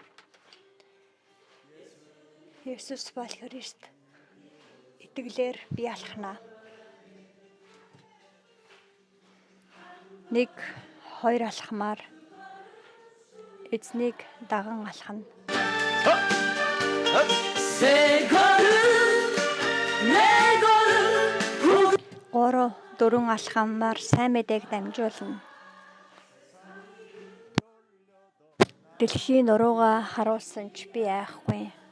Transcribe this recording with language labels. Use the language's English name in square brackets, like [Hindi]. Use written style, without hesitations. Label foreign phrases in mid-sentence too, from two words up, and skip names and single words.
[Mongolian] Есүс бол Христ итгэлээр би алхнаа. 1 2 алхмаар эзнийг даган алхна. [Korean] 새 걸음 내 걸음 [Mongolian] 3 4 алхамаар сайн мэдээг дамжуулна. Дэлхийн нуруугаа харуулсан ч би айхгүй.